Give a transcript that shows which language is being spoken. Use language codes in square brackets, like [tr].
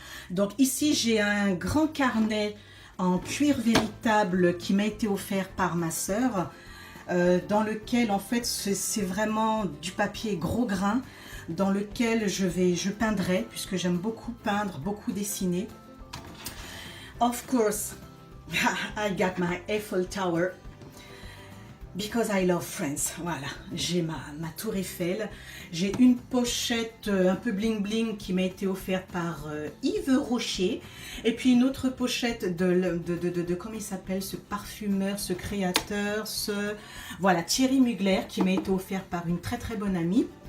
[fr] Donc ici, j'ai un grand carnet en cuir véritable qui m'a été offert par ma sœur. Dans lequel en fait c'est vraiment du papier gros grain. Dans lequel je peindrai, puisque j'aime beaucoup peindre, beaucoup dessiner. [en] Of course, I got my Eiffel Tower because I love France. [fr] Voilà, j'ai ma tour Eiffel. J'ai une pochette un peu bling bling qui m'a été offerte par Yves Rocher. Et puis une autre pochette de comment il s'appelle, ce parfumeur, ce créateur, voilà, Thierry Mugler, qui m'a été offert par une très très bonne amie.